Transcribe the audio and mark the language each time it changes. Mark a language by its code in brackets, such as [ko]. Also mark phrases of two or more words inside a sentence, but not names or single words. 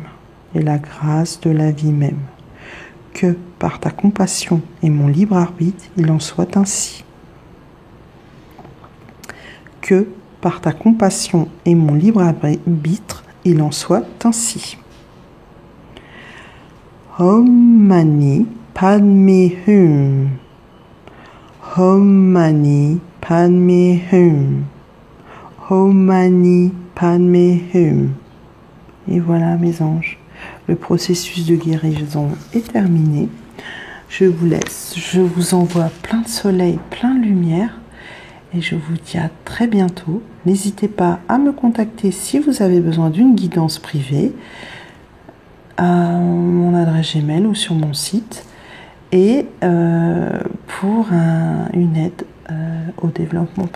[fr] Et la grâce de la vie même. Que par ta compassion et mon libre arbitre, il en soit ainsi. Que par ta compassion et mon libre arbitre, il en soit ainsi. [sa] Om Mani Padme Hum. Om Mani Padme Hum. Om Mani Padme Hum. [fr] Et voilà mes anges, le processus de guérison est terminé. Je vous laisse, je vous envoie plein de soleil, plein de lumière. Et je vous dis à très bientôt. N'hésitez pas à me contacter si vous avez besoin d'une guidance privée à mon adresse Gmail ou sur mon site et pour une aide au développement personnel.